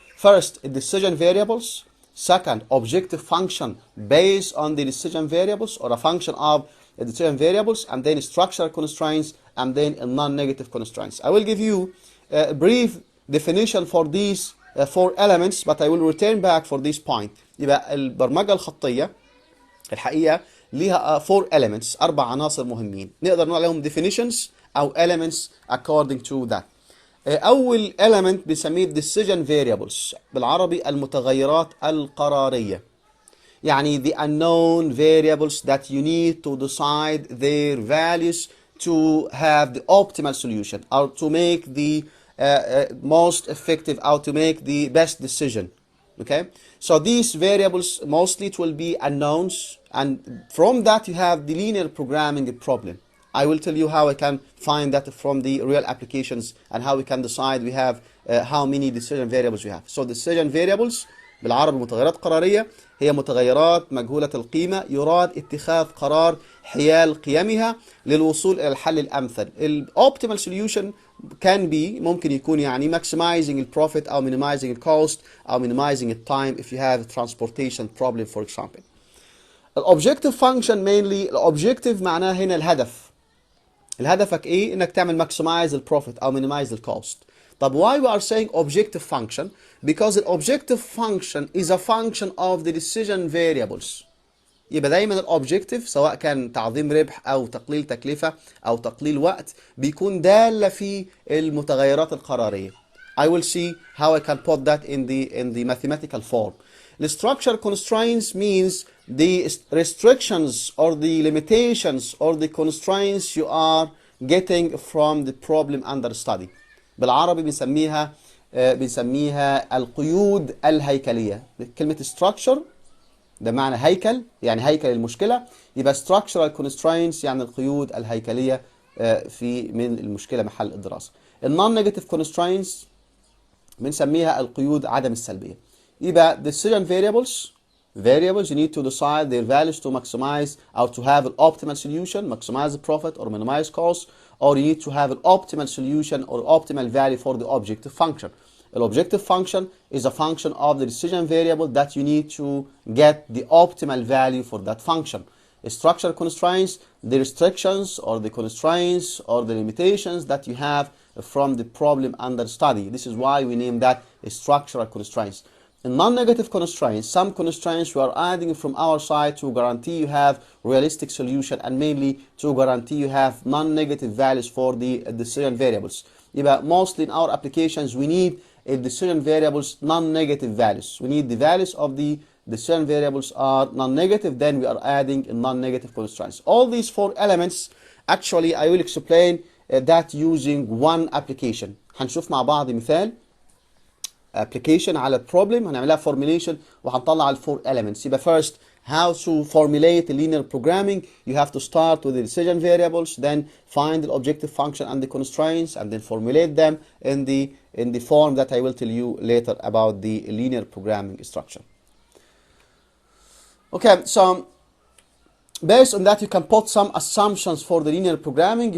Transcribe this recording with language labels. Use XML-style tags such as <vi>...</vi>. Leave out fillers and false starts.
<en>First, decision variables. Second, objective function based on the decision variables or a function of the decision variables, and then structural constraints, and then non-negative constraints. I will give you a brief definition for these 4 elements, but I will return back for this point.</en> <ar>يبقى البرمجة الخطية الحقيقة ليها 4 elements، 4 عناصر مهمين. نقدر نقول عليهم definitions أو elements</ar> <en>according to that.</en> <ar>أول element بنسميه decision variables، بالعربي المتغيرات القرارية.</ar> <en>يعني the unknown variables that you need to decide their values to have the optimal solution or to make the most effective or to make the best decision. Okay, so these variables mostly it will be unknowns, and from that you have the linear programming problem. I will tell you how I can find that from the real applications and how we can decide we have how many decision variables we have.</en> <ar>So decision variables بالعربي متغيرات قرارية هي متغيرات مجهولة القيمة يراد اتخاذ قرار حيال قيمها للوصول إلى الحل الأمثل.</ar> <en>الoptimal solution can be</en> <ar>ممكن يكون يعني</ar> <en>maximizing the profit أو minimizing the cost أو minimizing the time if you have a transportation problem for example.</en> <ar>الobjective function</ar> <en>mainly</en> <ar>الobjective معناه هنا الهدف. الهدفك إيه؟ إنك تعمل</ar> <en>maximize the profit</en> <ar>أو</ar> <en>minimize the cost.</en> <ar>طب</ar> <en>why we are saying objective function? Because the objective function is a function of the decision variables.</en> <ar>يبقى دايما الobjective سواء كان تعظيم ربح أو تقليل تكلفة أو تقليل وقت بيكون دالة في المتغيرات القرارية.</ar> <en>I will see how I can put that in the mathematical form. The structure constraints means the restrictions or the limitations or the constraints you are getting from the problem under study.</en> <ar>بالعربي بنسميها القيود الهيكلية. كلمة structure ده معنى هيكل، يعني هيكل المشكلة. يبقى structural constraints يعني القيود الهيكلية من المشكلة محل الدراسة. non-negative constraints بنسميها القيود عدم السلبية. يبقى</ar> <en>decision variables you need to decide their values to maximize or to have an optimal solution, maximize the profit or minimize cost, or you need to have an optimal solution or optimal value for the objective function. An objective function is a function of the decision variable that you need to get the optimal value for that function. Structural constraints, the restrictions or the constraints or the limitations that you have from the problem under study. This is why we name that structural constraints. In non-negative constraints, some constraints we are adding from our side to guarantee you have realistic solution, and mainly to guarantee you have non-negative values for the decision variables. Mostly in our applications we need decision variables non-negative values. We need the values of the decision variables are non-negative, then we are adding non-negative constraints. All these 4 elements actually I will explain that using one application.</en> <ar>هنشوف مع بعض مثال application على problem هنعملها formulation وهنطلع ال 4 elements. يبقى</ar> <en>first, how to formulate linear programming. You have to start with the decision variables, then find the objective function and the constraints, and then formulate them in the form that I will tell you later about the linear programming structure. Okay, so based on that you can put some assumptions for the linear programming.</en>